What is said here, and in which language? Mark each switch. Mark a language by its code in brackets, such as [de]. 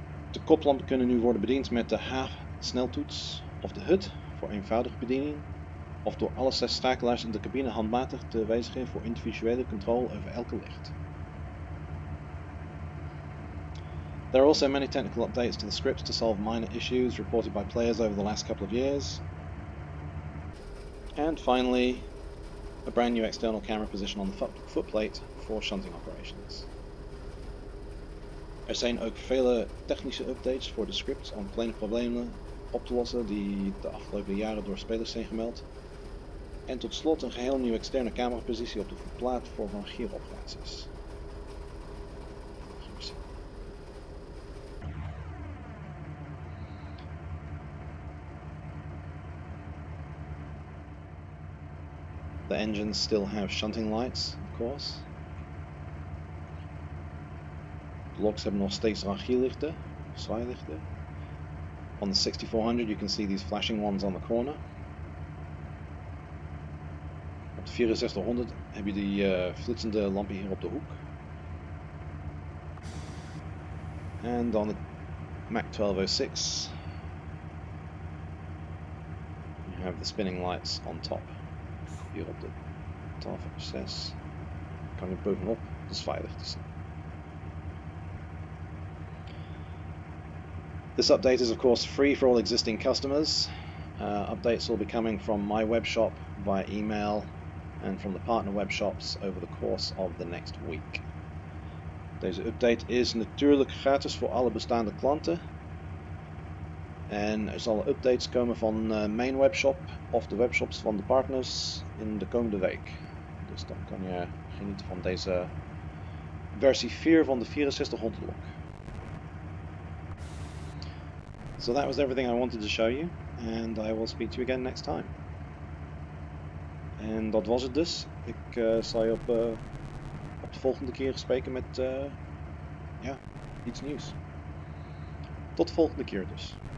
[nl] De koplampen kunnen nu worden bediend met de H-sneltoets of de HUD voor eenvoudige bediening, of door alle 6 schakelaars in de cabine handmatig te wijzigen voor individuele controle over elke licht. [en] There are also many technical updates to the scripts to solve minor issues reported by players over the last couple of years. And finally, a brand new external camera position on the footplate for shunting operations. [nl] Er zijn ook vele technische updates voor de scripts om kleine problemen op te lossen die de afgelopen jaren door spelers zijn gemeld. En tot slot een geheel nieuwe externe camerapositie op de voetplaat voor van gieroperaties. [en] The engines still have shunting lights, of course. [nl] De loks hebben nog steeds zwaailichten. [en] On the 6400 you can see these flashing ones on the corner. [nl] Op de 6400 heb je die flitsende lampen hier op de hoek. En dan de Mac 1206. [en] You have the spinning lights on top. [nl] Hier op de 1206. Kan je bovenop, dat is veilig te zien. [en] This update is of course free for all existing customers. Updates will be coming from my webshop via email and from the partner webshops over the course of the next week. [nl] Deze update is natuurlijk gratis voor alle bestaande klanten. En er zullen updates komen van mijn webshop of de webshops van de partners in de komende week. Dus dan kan je genieten van deze versie 4 van de 6400 lok. [en] So that was everything I wanted to show you, and I will speak to you again next time. [nl] En dat was het dus. Ik zal je op de volgende keer spreken met iets nieuws. Tot de volgende keer dus.